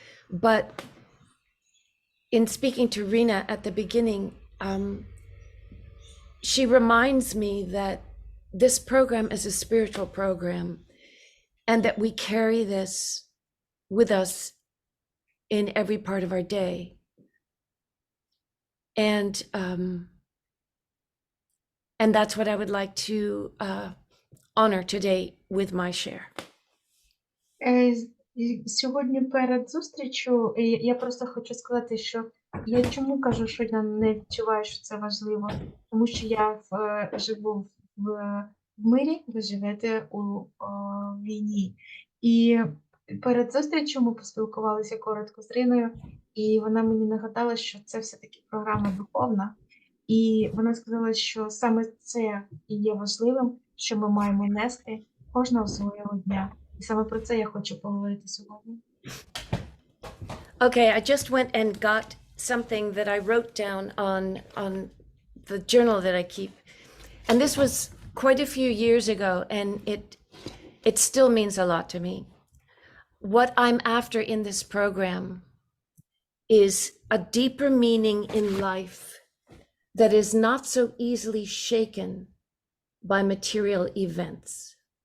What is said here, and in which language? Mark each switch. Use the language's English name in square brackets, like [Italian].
[English] But in speaking to Rena at the beginning, she reminds me that this program is a spiritual program and that we carry this with us in every part of our day. And that's what I would like to honor today with my share. [Ukrainian] Сьогодні перед зустрічю я просто хочу сказати, що я чому кажу, що я не відчуваю, що це важливо, тому що я живу в мирі, ви живете у війні. І перед зустрічю ми поспілкувалися коротко з Риною, і вона мені нагадала, що це все-таки програма духовна. І вона сказала, що саме це і є важливим, що ми маємо нести кожного свого дня. І саме про це я хочу поговорити сьогодні. [English] Okay, I just went and got something that I wrote down on the journal that I keep. And this was quite a few years ago, and it still means a lot to me. What I'm after in this program is a deeper meaning in life that is not so easily shaken by material events.